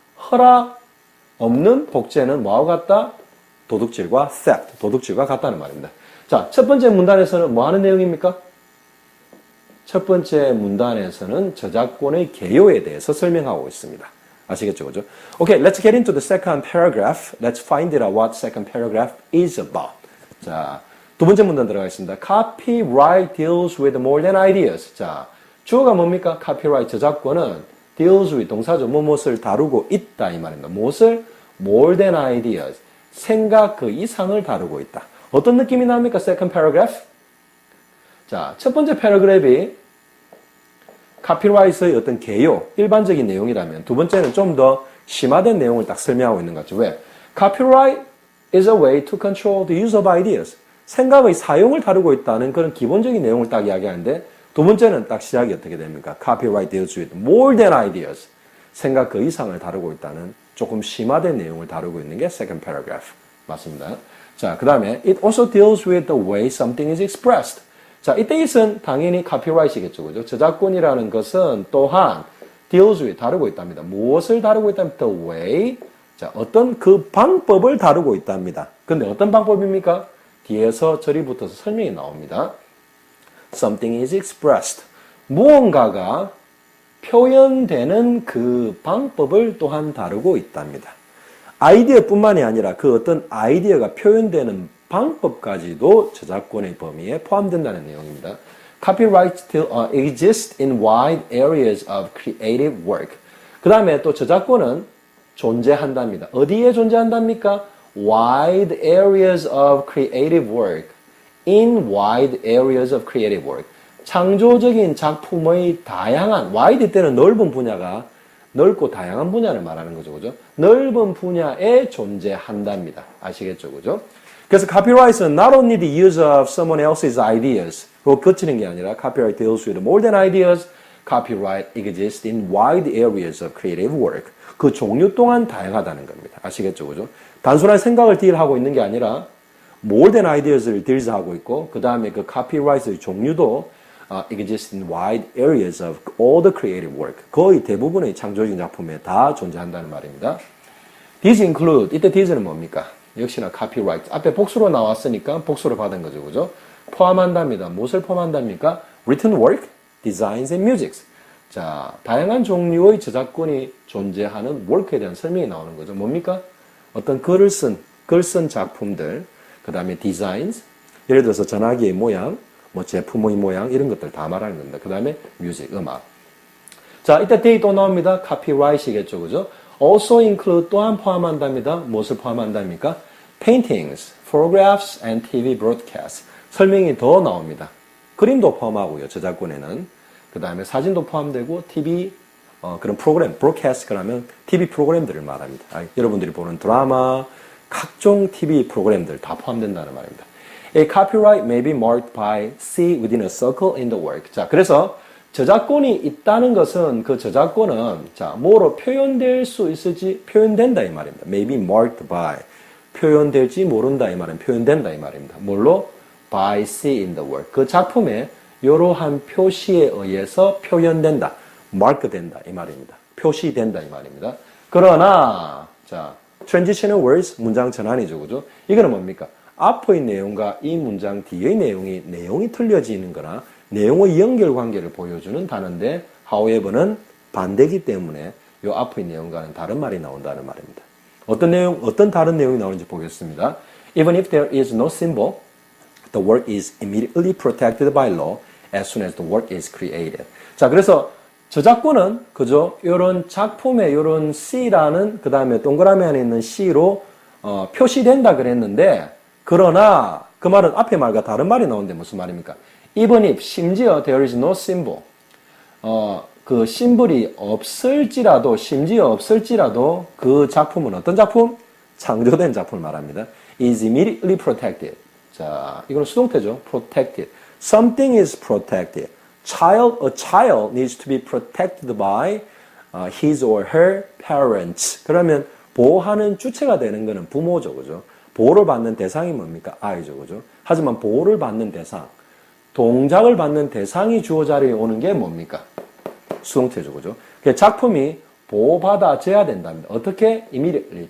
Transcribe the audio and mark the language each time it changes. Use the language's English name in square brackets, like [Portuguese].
[Korean] 허락 없는 복제는 뭐하고 같다? 도둑질과 theft, 도둑질과 같다는 말입니다. 자, 첫 번째 문단에서는 뭐 하는 내용입니까? 첫 번째 문단에서는 저작권의 개요에 대해서 설명하고 있습니다. 아시겠죠? 그죠? [English] Okay, let's get into the second paragraph. Let's find out what second paragraph is about. [Korean] 자, 두 번째 문단 들어가겠습니다. [English] Copyright deals with more than ideas. [Korean] 자, 주어가 뭡니까? Copyright 저작권은 [English] deals with [Korean] 동사죠. 무엇을 다루고 있다 이 말입니다. 무엇을? [English] More than ideas. [Korean] 생각 그 이상을 다루고 있다. 어떤 느낌이 납니까? [English] Second paragraph. [Korean] 자, 첫 번째 패러그래프이 카피라이트의 어떤 개요, 일반적인 내용이라면 두 번째는 좀 더 심화된 내용을 딱 설명하고 있는 거죠. 왜? [English] Copyright is a way to control the use of ideas. [Korean] 생각의 사용을 다루고 있다는 그런 기본적인 내용을 딱 이야기하는데 두 번째는 딱 시작이 어떻게 됩니까? [English] Copyright deals with more than ideas. [Korean] 생각 그 이상을 다루고 있다는 조금 심화된 내용을 다루고 있는 게 [English] second paragraph. [Korean] 맞습니다. 자, 그 다음에 [English] it also deals with the way something is expressed. [Korean] 자, 이때 it은 당연히 copyright이겠죠. 그죠? 저작권이라는 것은 또한 [English] deals with, [Korean] 다루고 있답니다. 무엇을 다루고 있다면 [English] the way, [Korean] 자, 어떤 그 방법을 다루고 있답니다. 근데 어떤 방법입니까? 뒤에서 절이 붙어서 설명이 나옵니다. [English] Something is expressed. [Korean] 무언가가 표현되는 그 방법을 또한 다루고 있답니다. 아이디어뿐만이 아니라 그 어떤 아이디어가 표현되는 방법까지도 저작권의 범위에 포함된다는 내용입니다. [English] Copyright exists in wide areas of creative work. [Korean] 그 다음에 또 저작권은 존재한답니다. 어디에 존재한답니까? [English] Wide areas of creative work. In wide areas of creative work. [Korean] 창조적인 작품의 다양한, wide 때는 넓은 분야가 넓고 다양한 분야를 말하는 거죠. 그죠? 넓은 분야에 존재한답니다. 아시겠죠? 그죠? 그래서 [English] copyright은 not only the use of someone else's ideas [Korean] 로 그치는 게 아니라 [English] copyright deals with more than ideas. Copyright exists in wide areas of creative work. [Korean] 그 종류 또한 다양하다는 겁니다. 아시겠죠? 그죠? 단순한 생각을 딜하고 있는 게 아니라 [English] more than ideas [Korean] 를 딜하고 있고 그 다음에 그 copyright의 종류도 [English] exist in wide areas of all the creative work. [Korean] 거의 대부분의 창조적인 작품에 다 존재한다는 말입니다. [English] These include, [Korean] 이때 these는 뭡니까? 역시나 copyright. 앞에 복수로 나왔으니까 복수로 받은 거죠. 그죠? 포함한답니다. 무엇을 포함한답니까? [English] Written work, designs and music. [Korean] 자, 다양한 종류의 저작권이 존재하는 work에 대한 설명이 나오는 거죠. 뭡니까? 어떤 글을 쓴 작품들, 그 다음에 designs, 예를 들어서 전화기의 모양, 뭐 제품의 모양, 이런 것들 다 말하는 겁니다. 그 다음에 music, 음악. 자, 이때 they 또 나옵니다. copyright이겠죠. 그죠? [English] also include [Korean] 또한 포함한답니다. 무엇을 포함한답니까? [English] paintings, photographs and TV broadcasts. [Korean] 설명이 더 나옵니다. 그림도 포함하고요. 저작권에는. 그 다음에 사진도 포함되고 TV 그런 프로그램, broadcast 그러면 TV 프로그램들을 말합니다. 여러분들이 보는 드라마, 각종 TV 프로그램들 다 포함된다는 말입니다. [English] A copyright may be marked by C within a circle in the work. [Korean] 자, 그래서 저작권이 있다는 것은 그 저작권은 자, 뭐로 표현될 수 있을지 표현된다 이 말입니다. [English] may be marked by [Korean] 표현될지 모른다 이 말은 표현된다 이 말입니다. 뭘로? [English] by C in the work. [Korean] 그 작품에 이러한 표시에 의해서 표현된다. mark된다 이 말입니다. 표시된다 이 말입니다. 그러나 자, [English] transitional words [Korean] 문장 전환이죠. 그죠? 이거는 뭡니까? 앞의 내용과 이 문장 뒤의 내용이 틀려지는 거나 내용의 연결관계를 보여주는 단어인데 however는 반대기 때문에 이 앞의 내용과는 다른 말이 나온다는 말입니다. 어떤 다른 내용이 나오는지 보겠습니다. [English] Even if there is no symbol, the work is immediately protected by law as soon as the work is created. [Korean] 자, 그래서 저작권은 그죠? 이런 작품의 이런 C라는 그 다음에 동그라미 안에 있는 C로 표시된다 그랬는데 그러나 그 말은 앞의 말과 다른 말이 나오는데 무슨 말입니까? [English] Even if [Korean] 심지어 [English] there is no symbol [Korean] 그 심볼이 없을지라도 심지어 없을지라도 그 작품은 어떤 작품? 창조된 작품을 말합니다. [English] is immediately protected. [Korean] 자, 이건 수동태죠. protected. [English] Something is protected. A child needs to be protected by his or her parents. [Korean] 그러면 보호하는 주체가 되는 것은 부모죠. 그죠? 보호를 받는 대상이 뭡니까? 아이죠. 그죠? 하지만 보호를 받는 대상, 동작을 받는 대상이 주어 자리에 오는 게 뭡니까? 수동태죠. 그죠? 작품이 보호받아져야 된답니다. 어떻게? immediately.